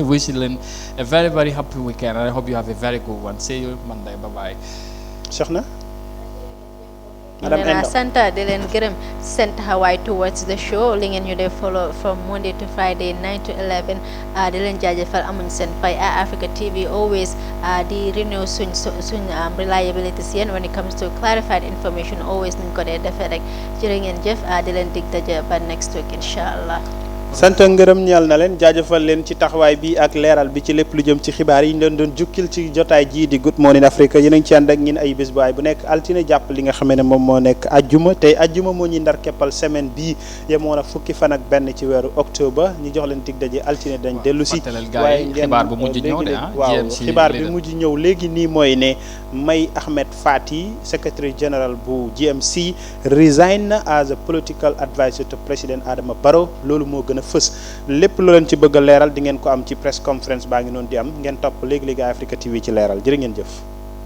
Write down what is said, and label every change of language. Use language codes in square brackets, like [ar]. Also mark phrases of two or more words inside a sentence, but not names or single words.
[en] Wish leen a very very happy weekend and I hope you have a very good one. See you Monday. Bye bye. [wo] Soxna. Madam Endo santa di leen gërëm seen taxawaay [en] towards the show [wo] li ngeen ñu dee [en] follow from Monday to Friday 9 to 11 [wo] di leen jaajëfal amuñ seen fay Africa TV always di renew suñ reliability si yéen [en] when it comes to clarified information always [wo] niñ ko dee defee rek jërë ngeen jëf di leen dig daje ba [en] next week [ar] incha allah. [wo] sant ngërëm ñeel na leen jaajëfal leen ci taxawaay bi ak leeral bi ci lépp lu jëm ci xibaar yi ñu leen doon jukkil ci jotaay jii di Good Morning Africa yéen a ngi ci ànd ak ñin ay bés bu nekk altine jàpp li nga xamee ne moom moo nekk ajjuma tey ajjuma moo ñuy ndar keppal semaine bii yemoon a fukki fan ak benn ci weeru octobre ñu jox leen dig daje altine dañ dellu si waaye xibaar bu mujj ñëw de waaw xibaar bi mujj ñëw léegi nii mooy ne May Ahmed Fati [en] secretary general [wo] bu GMC [en] resign as a political advisor to President Adama Barrow [wo] loolu moo gën a fës lépp loo leen ci bëgg a leeral di ngeen ko am ci [en] press conference [wo] baa ngi noonu di am ngeen topp léegi-léegi Africa TV ci leeral jërë ngeen jëf